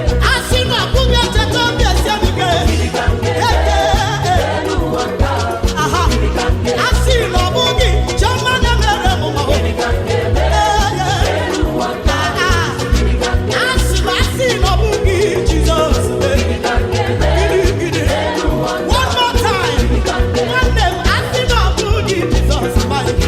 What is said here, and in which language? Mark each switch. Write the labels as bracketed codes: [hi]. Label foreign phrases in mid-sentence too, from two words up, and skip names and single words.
[ig] A sị na ọ bụghị echeta obi esi m ike. Aha! A sị na ọ bụghị chiọma na-emere m mma. Ah, ah. Asị m, asị m, ọ bụghị Jizọs, eh. Gidi, gidi. [en] One more time. [ig] Nwanne m, asị m, ọ bụghị Jizọs, ma